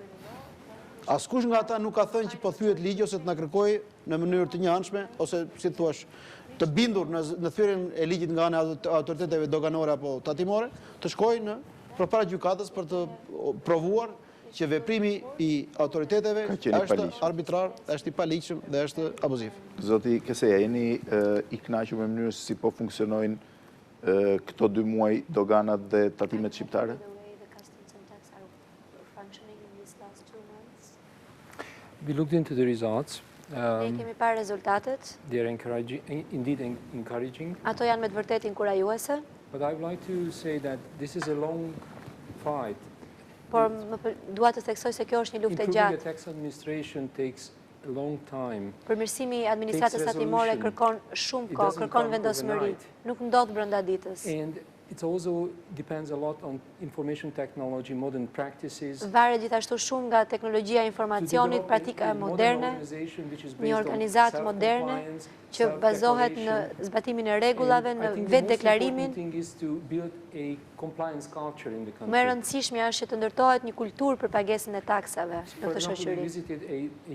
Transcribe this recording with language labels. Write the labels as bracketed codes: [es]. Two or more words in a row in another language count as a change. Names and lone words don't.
[sq] Askush nga ata nuk ka thënë që po thyet ligji ose të na kërkojë në mënyrë të njëanshme ose si thua të bindur në thyrjen e ligjit nga ana e autoriteteve doganore apo tatimore, të shkojnë përpara gjykatës për të provuar që veprimi i autoriteteve është arbitrar, është i paligjshëm dhe është abuziv. Zoti Keseja, jeni i kënaqur me mënyrën se si po funksionojnë këto 2 muaj doganat dhe tatimet shqiptare? [en] We looked into the results. [sq] Ne kemi parë rezultatet. [en] They are indeed encouraging. [sq] Ato janë me të vërtetë inkurajuese. [en] But I would like to say that this is a long fight. [sq] Por dua të theksoj se kjo është një luftë e gjatë. [en] Improving the tax administration takes a long time. [sq] Përmirësimi i administratës tatimore kërkon shumë kohë, kërkon vendosmëri. Nuk ndodh brenda ditës. [en] And it also depends a lot on information technology, modern practices. [sq] Varet gjithashtu shumë nga teknologjia e informacionit, praktika moderne, një organizatë moderne që bazohet në zbatimin e rregullave, në vetë deklarimin. Më e rëndësishmja është që të ndërtohet një kulturë për pagesën e taksave në këtë shoqëri.